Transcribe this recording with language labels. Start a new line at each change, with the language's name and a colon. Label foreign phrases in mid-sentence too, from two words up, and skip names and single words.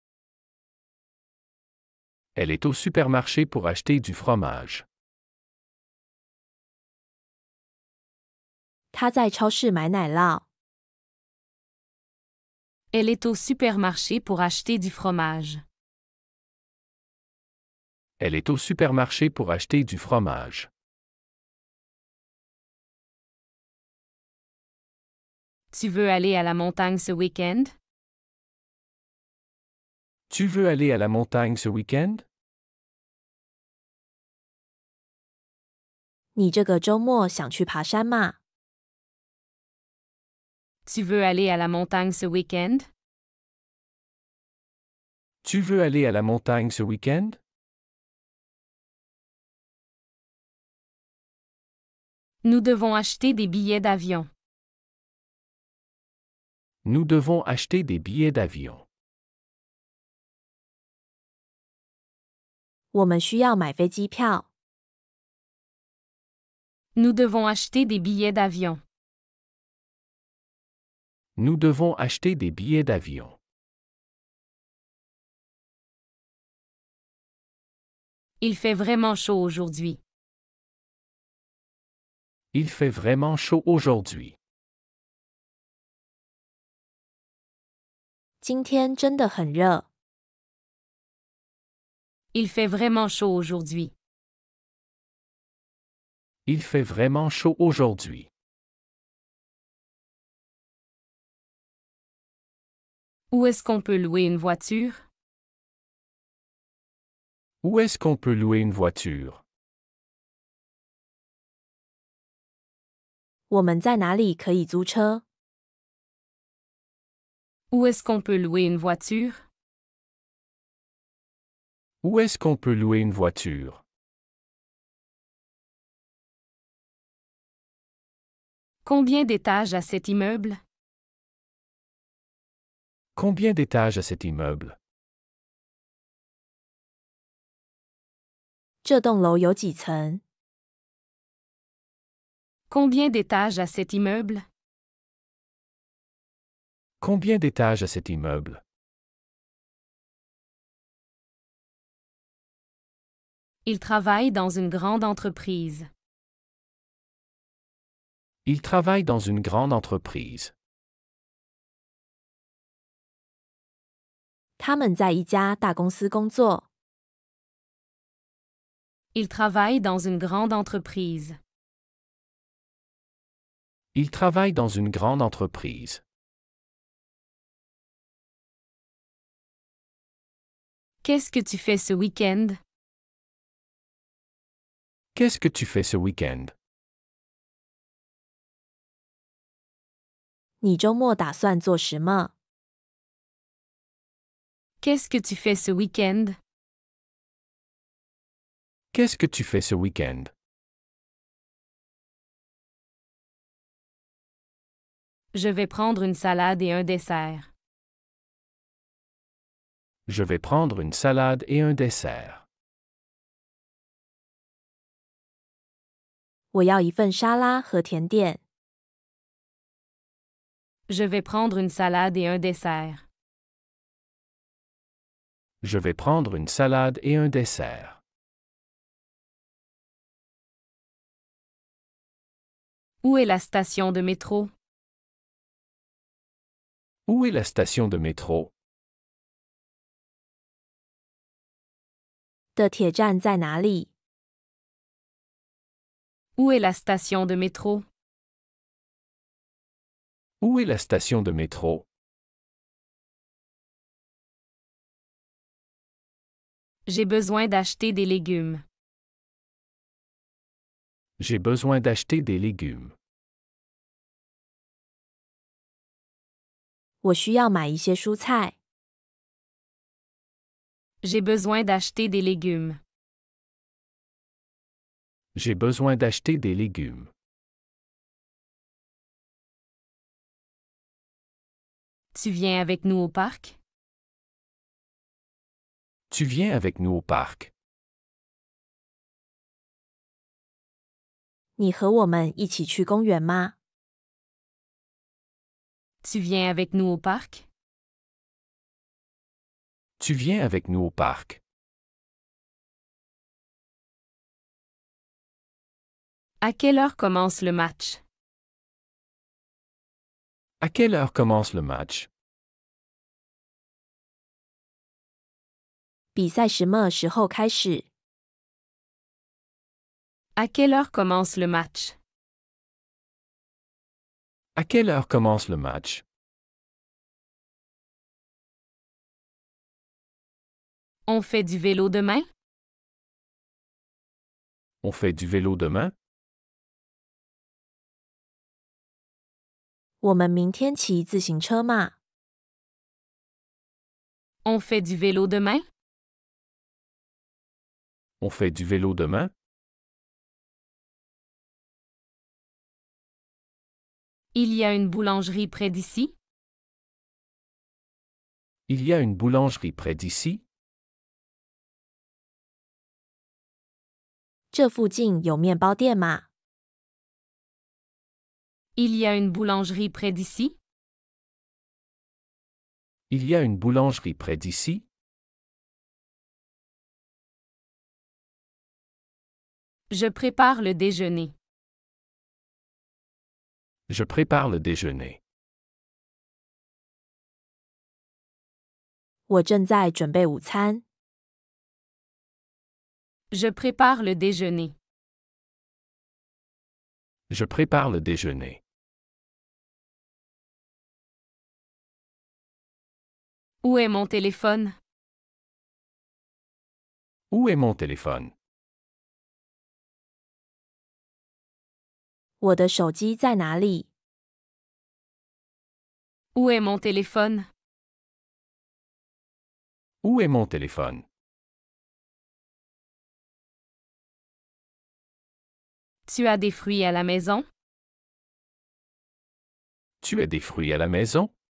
French: Elle est au supermarché pour acheter du fromage.
Chinese: 他在超市买奶酪。
French: Elle est au supermarché pour acheter du fromage. Elle est au supermarché pour acheter du fromage. Tu veux aller à la montagne ce week-end? Tu veux aller à la montagne ce week-end?
Chinese: 你这个周末想去爬山吗？
French: Tu veux aller à la montagne ce week-end? Tu veux aller à la montagne ce week-end? Nous devons acheter des billets d'avion. Nous devons acheter des billets d'avion.
Chinese: 我们需要买飞机票。
French: Nous devons acheter des billets d'avion. Nous devons acheter des billets d'avion. Il fait vraiment chaud aujourd'hui. Il fait vraiment chaud aujourd'hui.
Chinese: 今天真的很热。
French: Il fait vraiment chaud aujourd'hui. Il fait vraiment chaud aujourd'hui. Où est-ce qu'on peut louer une voiture? Où est-ce qu'on peut louer une voiture?
Chinese: 我们在哪里可以租车？
French: Où est-ce qu'on peut louer une voiture? Où est-ce qu'on peut louer une voiture? Combien d'étages a cet immeuble? Combien d'étages a cet immeuble?
Chinese: 这栋楼有几层？
French: Combien d'étages a cet immeuble? Combien d'étages a cet immeuble? Il travaille dans une grande entreprise. Il travaille dans une grande entreprise.
Chinese: 他们在一家大公司工作。
French: Il travaille dans une grande entreprise. Il travaille dans une grande entreprise. Qu'est-ce que tu fais ce week-end? Qu'est-ce que tu fais ce week-end?
Chinese: 你周末打算做什么？
French: Qu'est-ce que tu fais ce week-end? Qu'est-ce que tu fais ce week-end? Je vais prendre une salade et un dessert. Je vais prendre une salade et un dessert.
Chinese: 我要一份沙拉和甜点。
French: Je vais prendre une salade et un dessert. Je vais prendre une salade et un dessert. Où est la station de métro? Où est la station de métro?
Chinese: 的铁站在哪里？
French: Où est la station de métro? Où est la station de métro? J'ai besoin d'acheter des légumes. J'ai besoin d'acheter des légumes.
Chinese: 我需要买一些蔬菜。
French: J'ai besoin d'acheter des légumes. J'ai besoin d'acheter des légumes. Tu viens avec nous au parc? Tu viens avec nous au parc.
Chinese: 你和我们一起去公园吗？
French: Tu viens avec nous au parc? Tu viens avec nous au parc. À quelle heure commence le match? À quelle heure commence le match?
Chinese: 比赛什么时候开始？
French: À quelle heure commence le match? À quelle heure commence le match? On fait du vélo demain? On fait du vélo demain?
Chinese: 我们明天骑自行车吗？
French: On fait du vélo demain? On fait du vélo demain? Il y a une boulangerie près d'ici? Il y a une boulangerie près d'ici?
Chinese: 这附近有面包店吗？
French: Il y a une boulangerie près d'ici? Il y a une boulangerie près d'ici? Je prépare le déjeuner. Je prépare le déjeuner.
Chinese: 我正在准备午餐。
French: Je prépare le déjeuner. Je prépare le déjeuner. Où est mon téléphone? Où est mon téléphone?
Chinese: 我的手机在哪里？
French: Où est mon téléphone? Où est mon téléphone? Tu as des fruits à la maison? Tu as des fruits à la maison?